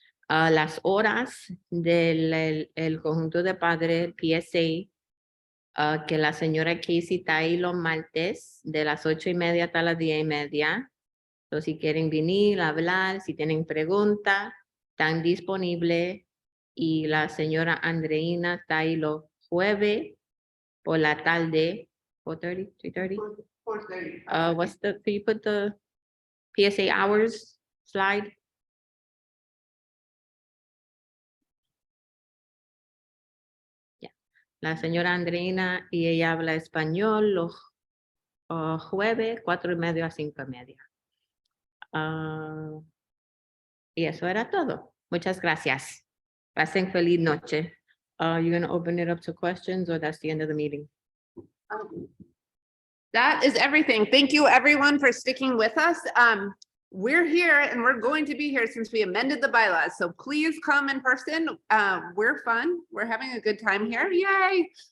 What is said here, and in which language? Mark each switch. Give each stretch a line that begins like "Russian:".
Spanish: Las horas del el conjunto de padres PSA, que la señora Casey está ahí los martes de las 8:30 hasta las 10:30. Entonces, si quieren venir a hablar, si tienen preguntas, están disponibles. Y la señora Andreina está ahí los jueves por la tarde, 4:30, 3:30. 4:30.
English: Can you put the PSA hours slide?
Spanish: la señora Andreina, y ella habla español los jueves, 4:30 a 5:30. Y eso era todo. Muchas gracias. Pasen feliz noche.
English: You're going to open it up to questions, or that's the end of the meeting? That is everything. Thank you, everyone, for sticking with us. We're here and we're going to be here since we amended the bylaws. So please come in person. We're fun. We're having a good time here. Yay.